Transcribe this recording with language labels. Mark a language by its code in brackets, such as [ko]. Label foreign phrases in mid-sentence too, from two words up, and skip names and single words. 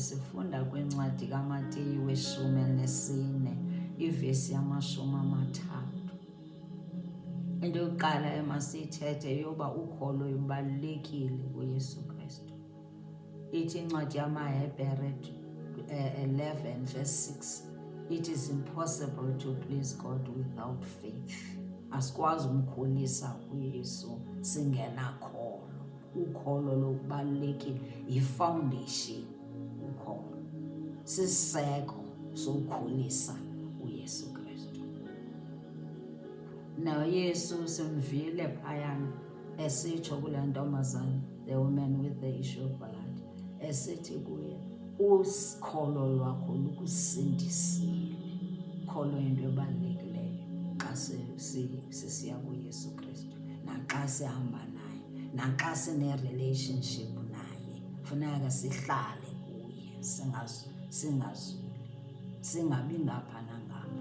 [xh] Sifunda kwincwadi kaMateyu 14, ivesi 30. Into yokuqala emasiyithethe yoba ukholo lubalulekile kuYesu Kristu. Ithi incwadi yamaHebhere 11 verse 6, [en] it is impossible to please God without faith. [xh] Asikwazi umkhulisa uYesu singenakholo. Ukholo lubalulekile, yi-foundation. Ukholo siseko sokukhulisa uYesu Kristu. NoYesu simvile phayana esitsho kule ntombazana, [en] the woman with the issue of blood, [xh] esithi kuye, ukholo lwakho lukusindisile. Ukholo yinto ebalulekileyo xa sisiya kuYesu Kristu, naxa sihamba naye, naxa sine-relationship naye. Funeka sihlale kuye, singazuli, singabi ngapha nangapha.